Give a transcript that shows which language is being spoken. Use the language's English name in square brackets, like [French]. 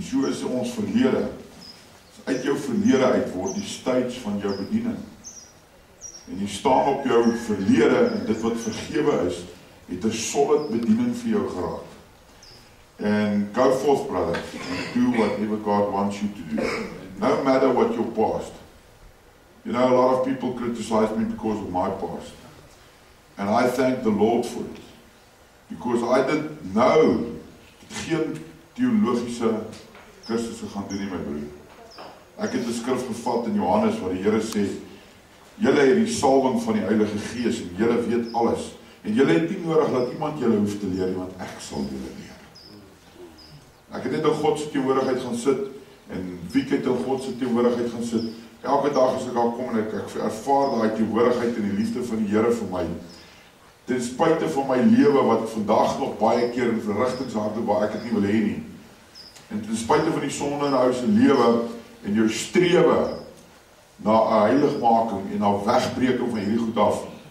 [Afrikaans] So is ons verlede. Uit jou verlede uit word die stage van jou bediening. En jy staan op jou verlede en dit wat vergewe is, het 'n solid bediening vir jou geraak. [English] And go forth, brother, and do whatever God wants you to do. No matter what your past. You know, a lot of people criticize me because of my past. And I thank the Lord for it. Because I didn't know, [Afrikaans] geen theologiese kursusse gaan doen nie, my broer. Ek het 'n skrif gevat in Johannes waar die Here sê, julle het die salwing van die Heilige Gees en julle weet alles. En julle het nie nodig dat iemand julle hoef te leer, want ek sal julle leer. Ek het net in God se teenwoordigheid gaan sit en wie het in God se teenwoordigheid gaan sit. Elke dag as ek daar kom en ek ervaar daai teenwoordigheid en die liefde van die Here vir my. Ten spyte van my lewe wat vandag nog baie keer in verrigtings hardloop waar ek dit nie wil hê nie. En ten spyte van die sonde in ou se lewe en jou strewe na 'n heiligmaking en na wegbreking van hierdie goed af.